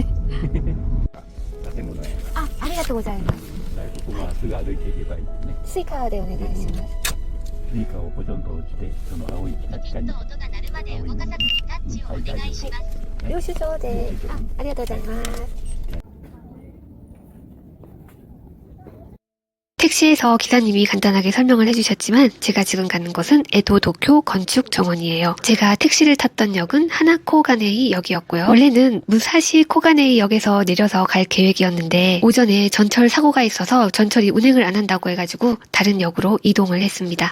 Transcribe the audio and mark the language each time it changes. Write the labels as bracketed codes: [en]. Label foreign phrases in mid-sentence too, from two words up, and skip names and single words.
[ja] 建物や。ありがとうございます。ここまっすぐ歩いていけばいいね。スイカでお願いします。スイカをポチョンと落ちて、その青いキャッチャーに。音が鳴るまで動かさずにタッチをお願いします。領収書で、ありがとうございます。 [ko] 택시에서 기사님이 간단하게 설명을 해주셨지만 제가 지금 가는 곳은 에도 도쿄 건축 정원이에요. 제가 택시를 탔던 역은 하나코 가네이 역이었고요. 원래는 무사시 코가네이 역에서 내려서 갈 계획이었는데 오전에 전철 사고가 있어서 전철이 운행을 안 한다고 해가지고 다른 역으로 이동을 했습니다.